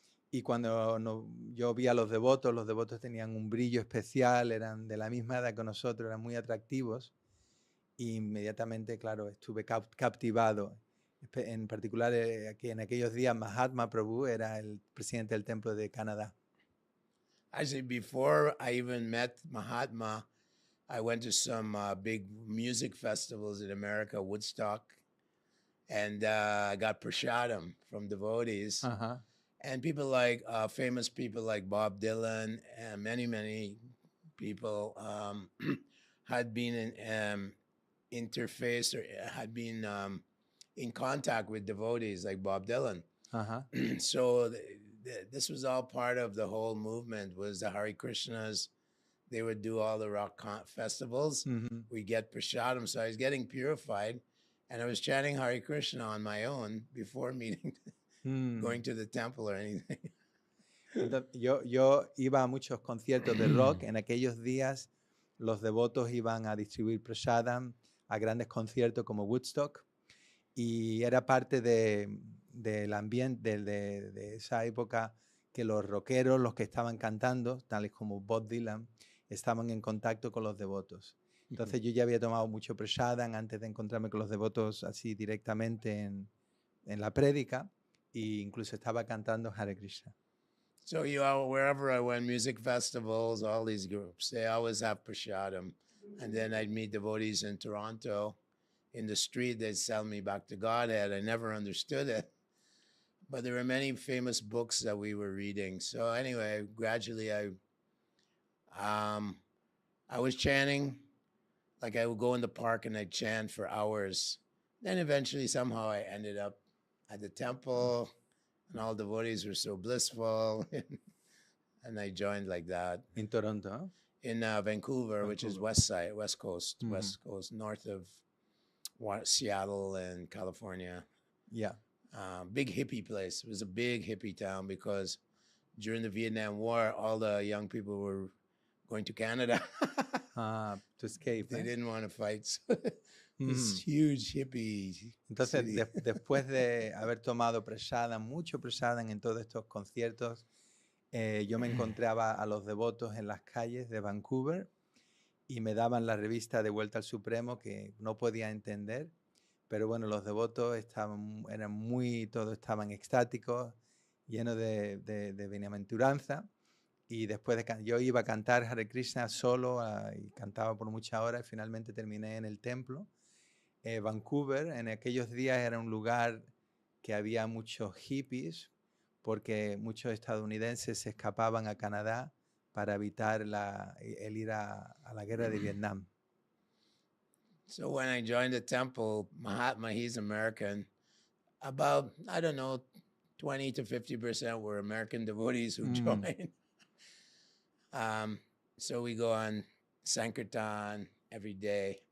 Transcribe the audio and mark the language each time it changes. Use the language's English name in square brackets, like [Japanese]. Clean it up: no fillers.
[Spanish] Y cuando yo vi a los devotos tenían un brillo especial, eran de la misma edad que nosotros, eran muy atractivos. Y inmediatamente, claro, estuve captivado. En particular, aquí en aquellos días, Mahatma Prabhu era el presidente del templo de Canadá. [English] Actually, before I even met Mahatma, I went to some big music festivals in America, Woodstock, and I got prasadam from devotees. Uh-huh. And people famous people like Bob Dylan and many people had been interfaced or had been in contact with devotees like Bob Dylan. Uh-huh. So this was all part of the whole movement, was the Hare Krishnas. They would do all the rock festivals. Mm-hmm. We get prasadam. So I was getting purified, and I was chanting Hare Krishna on my own before meeting, going to the temple or anything. [Spanish] Entonces, yo iba a muchos conciertos de rock. En aquellos días los devotos iban a distribuir prasadam a grandes conciertos como Woodstock, y era parte del ambiente de esa época que los rockeros, los que estaban cantando, tales como Bob Dylan, estaban en contacto con los devotos. Entonces yo ya había tomado mucho prasadam antes de encontrarme con los devotos así directamente en la prédica, e incluso estaba cantando Hare Krishna. [English] So wherever I went, music festivals, all these groups, they always have prasadam. And then I'd meet devotees in Toronto. In the street, they'd sell me back to Godhead. I never understood it. but there were many famous books that we were reading. So anyway, gradually I was chanting. Like I would go in the park and I'd chant for hours. Then eventually somehow I ended up at the temple and all devotees were so blissful. And I joined like that. In Toronto, huh? In Vancouver, which is west coast, west coast, north of Seattle and California. Yeah. Big hippie place. It was a big hippie town because during the Vietnam War, all the young people were going to Canada. To escape. They didn't want to fight. So this huge hippie. [Spanish] Entonces, después de haber tomado mucho prasadam en todos estos conciertos, yo me encontraba a los devotos en las calles de Vancouver y me daban la revista De Vuelta al Supremo que no podía entender, pero bueno, los devotos todos estaban extáticos, llenos de bienaventuranza. Y después yo iba a cantar Hare Krishna solo y cantaba por muchas horas y finalmente terminé en el templo. Vancouver en aquellos días era un lugar que había muchos hippies porque muchos estadounidenses se escapaban a Canadá para evitar el ir a la guerra de Vietnam. [English] So when I joined the temple, Mahatma, he's American. About, I don't know, 20 to 50% were American devotees who joined. So we go on Sankirtan every day.